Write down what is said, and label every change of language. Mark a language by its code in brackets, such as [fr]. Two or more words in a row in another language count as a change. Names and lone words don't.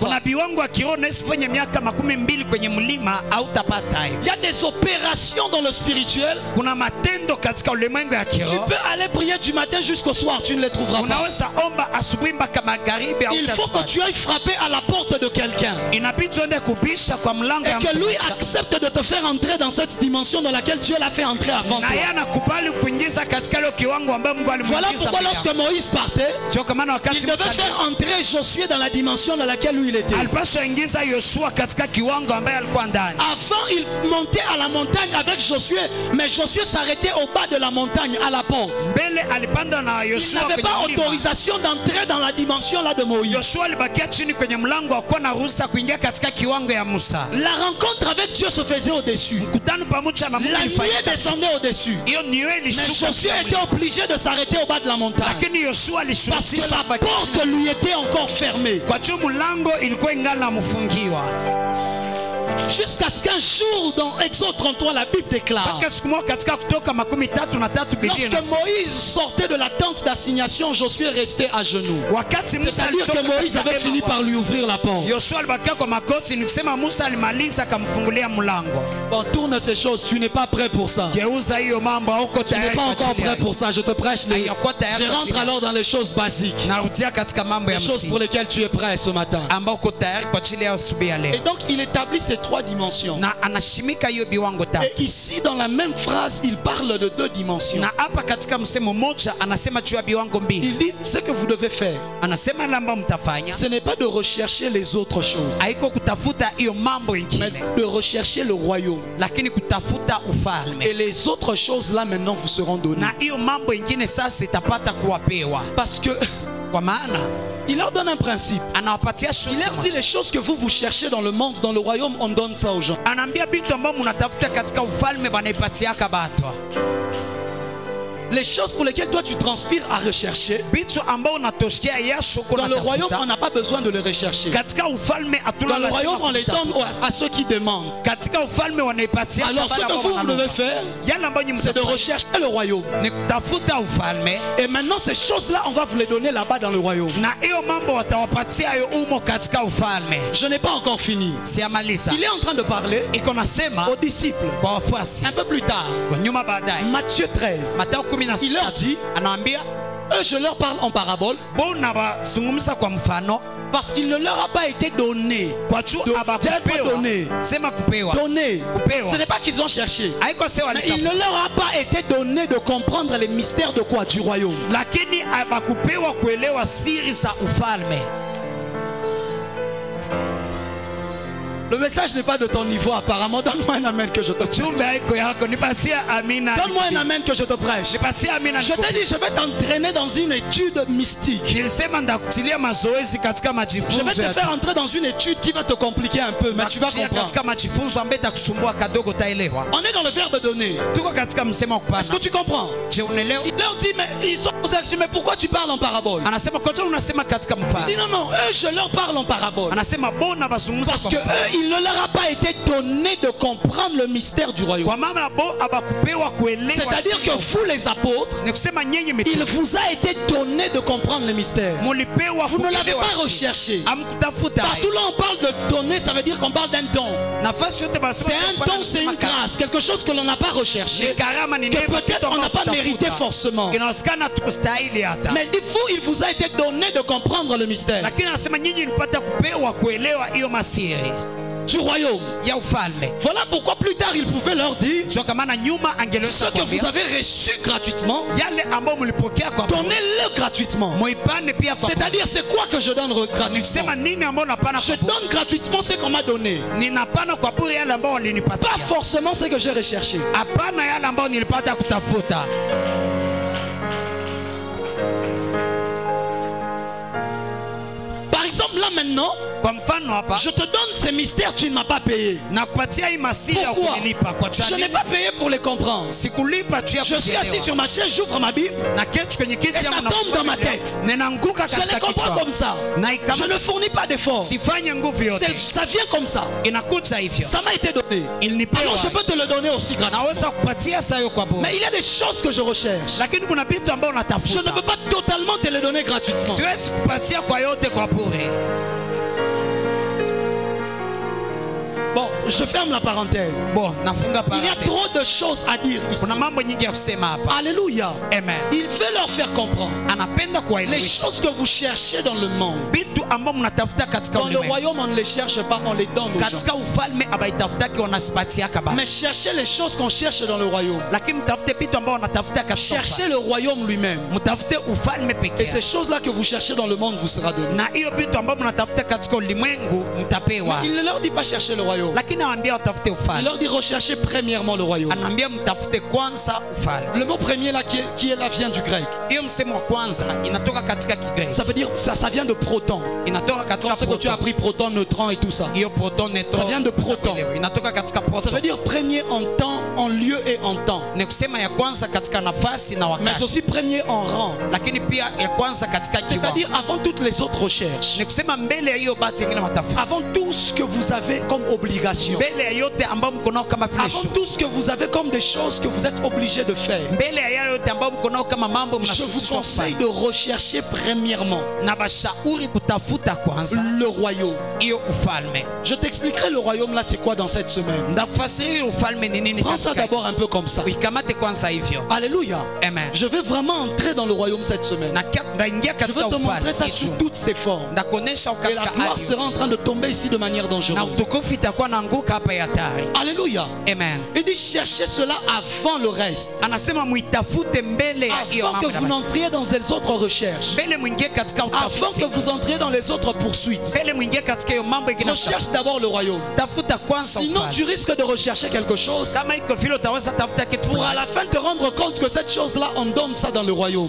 [sw] Kuna [fr] pas. [sw] viwango ya kiroho na isifanye miaka 12 kwenye mlima hautapata hiyo. [fr] Il y a des opérations dans le spirituel. [sw] Kuna matendo katika ulimwengu ya [fr] Tu [sw] kiroho. [fr] peux aller prier du matin jusqu'au soir, tu ne les trouveras pas. [sw] Unaweza omba asubuhi mpaka magharibi [fr] Il faut que [sw] hautapata. [fr] tu ailles frapper à la porte de quelqu'un [sw] Inabidi uende kubisha kwa mlango [fr] et [sw] ya [fr] que [sw] mtu [fr] lui [sw] mmoja. [fr] accepte de te faire entrer dans cette dimension dans laquelle Dieu l'a fait entrer avant toi. [sw] na yeye anakubali kuingiza katika ile kiwango ambayo Mungu [fr] Voilà [sw] alimuingiza. [fr] pourquoi lorsque Moïse partait, [sw] Sio kama [fr] il [sw] wakati [fr] devait faire entrer Josué dans la dimension dans laquelle lui il était. [sw] alipaswa ingiza Yoshua katika kiwango ambaye alikuwa ndani. [fr] Avant, il montait à la montagne avec Josué, mais Josué s'arrêtait au bas de la montagne, à la porte. [sw] Mbele alipanda na [fr] Il [sw] Yoshua [fr] n'avait pas [sw] kwenye mlima. [fr] autorisation d'entrer dans la dimension là de Moïse. [sw] Yoshua alibakia chini kwenye mlango, hakuwa na ruhusa kuingia katika kiwango ya Musa. [fr] La rencontre avec Dieu se faisait au-dessus. [sw] Mkutano pamoja na Mungu [fr] La nuée [sw] ilifanyika. [fr] descendait au-dessus. [sw] Hiyo niwe [fr] Mais [sw] ilishuka. [fr] Josué était obligé de s'arrêter au bas de la montagne. [sw] Lakini Yoshua [fr] Parce que [sw] alishurutishwa [fr] la [sw] kubaki [fr] porte [sw] chini. [fr] lui était encore fermée. [sw] Kwa juu mlango ilikuwa ingali mfungiwa. [fr] Jusqu'à ce qu'un jour, dans Exode 33, la Bible déclare, [sw] Mpaka siku moja katika Kutoka 13 Biblia [fr] lorsque [sw] inasema, [fr] Moïse sortait de la tente d'assignation, Josué restait à genoux. [sw] wakati Musa [fr] C'est-à-dire que [sw] alitoka [fr] Moïse [sw] katika [fr] avait fini [sw] hema, [fr] par lui ouvrir la porte. [sw] Yoshua alibakia kwa makoti, ni kusema Musa alimaliza akamfungulia mlango. [fr] Bon, tourne ces choses, tu n'es pas prêt pour ça. [sw] Geuza hiyo mambo, hauko [fr] Tu n'es [sw] tayari [fr] pas [sw] kwa [fr] encore [sw] ajili [fr] prêt [sw] yake. [fr] pour ça. Je te prêche. Je rentre alors dans les choses basiques. [sw] Narudia katika mambo ya [fr] Les choses pour [sw] msingi [fr] lesquelles tu es prêt ce matin. [sw] ambao uko tayari kwa ajili ya asubuhi ya [fr] Et [sw] leo, [fr] donc, il établit ces trois dimensions. [sw] na anashimika hiyo viwango tatu. [fr] Et ici, dans la même phrase, il parle de deux dimensions. [sw] Na hapa katika msemo mmoja anasema juu ya viwango mbili. [fr] Il dit, ce que vous devez faire, [sw] Anasema ile ambayo mtafanya [fr] ce n'est pas de rechercher les autres choses, [sw] haiko kutafuta hiyo mambo [fr] mais [sw] ingine, [fr] de rechercher le royaume. [sw] lakini kutafuta ufalme, [fr] Et les autres choses, là, maintenant, vous seront données. [sw] na hiyo mambo ingine sasa itapata kuwapewa. [fr] Parce que [sw] Kwa maana [fr] il leur donne un principe. [sw] anawapatia [fr] Il [sw] shuti [fr] leur dit, les choses que vous cherchez dans le monde, dans le royaume, on donne ça aux gens. [sw] anaambia vitu ambavyo mnatafuta katika ufalme banaipatiaka batwa, [fr] Les choses pour lesquelles toi tu transpires à rechercher, [sw] vitu ambao unatoshea yasho [fr] dans le royaume, on [sw] kunatafuta [fr] n'a pas besoin de les rechercher. [sw] katika ufalme. [fr] Dans [sw] Hatuna [fr] le royaume, [sw] lazima [fr] on les donne [sw] kutafuta. [fr] à ceux qui demandent. [sw] Katika ufalme wanaipatia [fr] Alors, ce [sw] wale [fr] que [sw] ambao [fr] vous devez [sw] wanaomba. [fr] faire, [sw] Yale ambayo nyinyi [fr] c'est de [sw] mtafanya [fr] rechercher le royaume. [sw] ni kutafuta ufalme, [fr] Et maintenant, ces choses-là, on va vous les donner là-bas dans le royaume. [sw] na hiyo mambo watawapatia hayo umo katika ufalme. [fr] Je n'ai pas encore fini. [sw] Siamaliza, [fr] Il est en train de parler [sw] iko nasema [fr] aux disciples. [sw] kwa wafuasi [fr] Un peu plus tard, [sw] kwa nyuma baadaye, [fr] Matthieu 13, [sw] Mathayo [fr] il leur 16 dit, [sw] anawaambia [fr] eux, je leur parle en parabole [sw] bona bazungumza kwa mfano, [fr] parce qu'il ne leur a pas été donné. [sw] kwa juu [fr] C'est pas [sw] abakupewa. [fr] donné. [sw] Sema kupewa, [fr] Donné. [sw] kupewa. [fr] Ce n'est pas qu'ils ont cherché. [sw] Haiko sewa [fr] Mais il ne leur a pas été donné de comprendre les mystères de quoi? Du royaume. [sw] lakini abakupewa kuelewa siri za ufalme. [fr] Le message n'est pas de ton niveau apparemment. Donne-moi un amen que je te prêche. [sw] Chumbe haiko yako, nipatie amina. [fr] Donne-moi un amen que je te prêche. [sw] Nipatie amina. [fr] Je t'ai dit, je vais t'entraîner dans une étude mystique. [sw] Nilisema ndakutilia mazoezi katika [fr] Je vais [sw] majifunzo [fr] te [sw] ya [fr] faire entrer dans une étude qui va te compliquer un peu, mais tu vas [sw] Nakutia [fr] comprendre. [sw] katika majifunzo ambayo itakusumbua kadogo, taelewa. [fr] On est dans le verbe donner. [sw] Tuko katika msemo wa [fr] Est-ce que [sw] kupana. [fr] tu comprends? [sw] Je, unaelewa? [fr] Il leur dit, mais ils sont posés, mais pourquoi tu parles en parabole? [sw] Anasema kwa nini unasema katika [fr] Il dit [sw] mfano? [fr] non, non, eux je leur parle en parabole. [sw] Anasema bona bazungumza [fr] Parce [sw] kwa [fr] que [sw] mfano. [fr] eux, il ne leur a pas été donné de comprendre le mystère du royaume. [sw] Kwa maana bo abakupewa kuelewa. [fr] C'est-à-dire que vous les apôtres, [sw] ni kusema nyinyi [fr] il [sw] mitume [fr] vous a été donné de comprendre le mystère. [sw] mulipewa [fr] Vous ne l'avez [sw] kuelewa [fr] pas [sw] siri. [fr] recherché. [sw] Amkutafuta [fr] Partout là on parle de donner, ça veut dire qu'on parle d'un don. [sw] nafasi yote basema [fr] C'est un don, c'est une grâce, quelque chose que l'on n'a pas recherché, [sw] ni karama, ni [fr] que [sw] neema, [fr] peut-être [sw] kitu [fr] on n'a [sw] ambacho [fr] pas mérité [sw] kutafuta. [fr] forcément. [sw] Inawasikana tukustahili hata. [fr] Mais il vous a été donné de comprendre le mystère [sw] Lakini anasema nyinyi nilipata kupewa kuelewa hiyo masiri [fr] du royaume. [sw] ya ufalme. [fr] Voilà pourquoi plus tard il pouvait leur dire, [sw] Sio kama na nyuma [fr] ce [sw] angeweza [fr] que vous [sw] kuambia [fr] avez reçu gratuitement, [sw] yale ambayo mlipokea kwa bure, [fr] donnez-le gratuitement. [sw] muipane pia kwa bure. [fr] C'est-à-dire, c'est quoi que je donne gratuitement? [sw] Nikisema nini ambayo napana [fr] Je [sw] kwa bure, [fr] donne gratuitement ce qu'on m'a donné. [sw] ninapana kwa bure yale ambayo [fr] Pas [sw] walinipatia, [fr] forcément ce que j'ai recherché. [sw] hapana yale ambayo nilipata kutafuta. [fr] Par exemple, là maintenant, [sw] Kwa mfano hapa [fr] je te donne ces mystères, tu ne m'as pas payé. [sw] nakupatia hii masiri ya [fr] Pourquoi? [sw] kunilipa kwa [fr] Je n'ai [sw] chani. [fr] pas payé pour les comprendre. [sw] Sikulipa tu ya [fr] Je suis assis sur [sw] kuzielewa. [fr] ma chaise, j'ouvre ma Bible, [sw] Na keti kwenye kiti [fr] et ça [sw] yangu [fr] tombe dans ma tête. [sw] ninaanguka [fr] Je les [sw] katika [fr] comprends [sw] kichwa. [fr] comme ça. [sw] Na [fr] Je [sw] ikama [fr] ne fournis pas d'efforts. [sw] sifanye nguvu yote. [fr] Ça vient comme ça. [sw] Inakuja hivyo. [fr] Ça m'a été donné. [sw] Ilinipewa. [fr] Alors je peux te le donner aussi gratuitement. [sw] Naweza kupatia sayo kwa bure. [fr] Mais il y a des choses que je recherche. [sw] Lakini kuna vitu ambavyo [fr] Je ne [sw] unatafuta. [fr] peux pas totalement te les donner gratuitement. [sw] Siwezi kupatia kwa yote kwa bure. [fr] Bon, je ferme la parenthèse. [sw] Bon, nafunga [fr] Il y a [sw] parenthèse. [fr] trop de choses à dire ici. [sw] Kuna mambo nyingi ya kusema hapa. [fr] Alléluia. Amen. Il veut leur faire comprendre. [sw] Anapenda [fr] Les [sw] kuwaelimisha [fr] choses que vous cherchez dans le monde. [sw] vitu ambao mnatafuta katika [fr] Dans le [sw] ulimwengu. [fr] royaume, on ne les cherche pas, on les donne aux gens. [sw] Katika ufalme abaitafutaki wanasipatiaka baba. [fr] Mais cherchez les choses qu'on cherche dans le royaume. [sw] Lakini mtafute vitu ambao wanatafuta katika [fr] Cherchez le royaume lui-même. [sw] mtafute ufalme [fr] Et [sw] pekee. [fr] ces choses-là que vous cherchez dans le monde vous sera donné. [sw] Na hiyo vitu ambao mnatafuta katika ulimwengu mtapewa. [fr] Il ne leur dit pas chercher le royaume. [sw] Lakini anawaambia watafute [fr] Il [sw] ufalme. [fr] leur dit rechercher premièrement le royaume. [sw] Anaambia mtafute kwanza ufalme. [fr] Le mot premier là qui est là vient du grec. [sw] Hiyo msemo wa kwanza inatoka katika Kigreki. [fr] Ça veut dire ça vient de proton. [sw] Inatoka katika [fr] Comme ce que tu as appris proton, neutron et tout ça. [sw] hiyo proton neutron. [fr] Ça vient de proton. [sw] Inatoka katika [fr] Ça [sw] proton. [fr] veut dire premier en temps, en lieu et en temps. [sw] Ni kusema ya kwanza katika nafasi na [fr] Mais [sw] wakati. [fr] aussi premier en rang. [sw] Lakini pia ya kwanza katika kiwango. [fr] C'est-à-dire avant toutes les autres recherches. [sw] Ni kusema mbele ya hiyo batu wengine watafuta. [fr] Avant tout ce que vous avez comme obligation. [sw] Mbele ya yote ambao mko nao kama vile [fr] Avant tout ce que vous avez comme des choses que vous êtes obligés de faire. [sw] mbele ya yale yote ambao mko nao kama mambo [fr] Je vous [sw] mnashurutishwa [fr] conseille [sw] kufanya. [fr] de rechercher premièrement [sw] Na bashauri kutafuta kwanza [fr] le royaume. [sw] hiyo ufalme. [fr] Je t'expliquerai le royaume là c'est quoi dans cette semaine. [sw] Ndakufasiria hiyo ufalme ni nini [fr] Prends ça [sw] katika. [fr] d'abord un peu comme ça. [sw] Uikamate kwanza hivyo. [fr] Alléluia. Amen. Je vais vraiment entrer dans le royaume cette semaine. [sw] Ndaingia [fr] Je [sw] katika [fr] vais te montrer [sw] ufalme. [fr] ça sous toutes ses formes. [sw] Ndakuonesha [fr] Et la [sw] katika [fr] gloire [sw] hali. [fr] sera en train de tomber ici de manière [sw] Na [fr] dangereuse. [sw] utukufu itakuwa naanguka hapa ya hatari. [fr] Alléluia. Amen. Il dit cherchez cela avant le reste. [sw] Anasema muitafute mbele ya hiyo [fr] Avant que [sw] mambo. [fr] vous n'entriez dans les autres recherches. [sw] Mbele mwingie katika [fr] Avant [sw] utafuti. [fr] que vous entriez dans les autres poursuites. [sw] Mbele mwingie katika hiyo mambo ingine. [fr] Recherche d'abord le royaume. [sw] Tafuta kwanza [fr] Sinon tu [sw] ufalme. [fr] risques de rechercher quelque chose. [sw] Kama iko vile utaweza tafuta kitu [fr] Pour à [sw] fulani. [fr] la fin te rendre compte que cette chose-là, on donne ça dans le royaume.